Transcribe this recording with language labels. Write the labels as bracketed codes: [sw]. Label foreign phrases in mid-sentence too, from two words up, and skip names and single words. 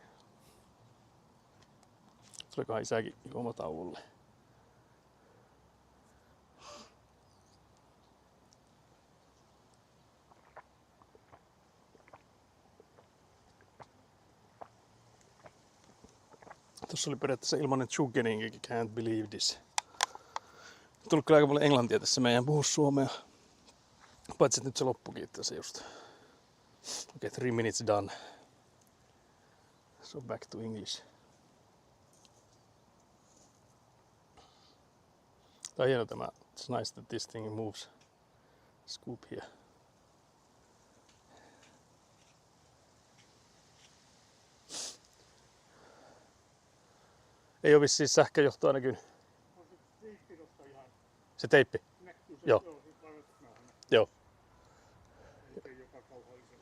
[fi] Tulikohan isäkin juomatauolle. Tuossa oli periaatteessa ilmanen chuggeningikin, [en] can't believe this. [fi] Tullut kyllä aika paljon englantia tässä meidän puhu suomea. Paitsi että nyt se loppukin itse just. [en] Okay, 3 minutes done. So back to English. [fi] Tää on hieno tämä. [en] It's nice that this thing moves. Scoop here. [fi] Ei oo vissiin sähköjohtoa näkynyt. On se teippi tossa ihan. Se teippi? Näkyy se. Joo. Joo, se vaivatusnauha näkyy. Joo. Ei joka kauhallisella.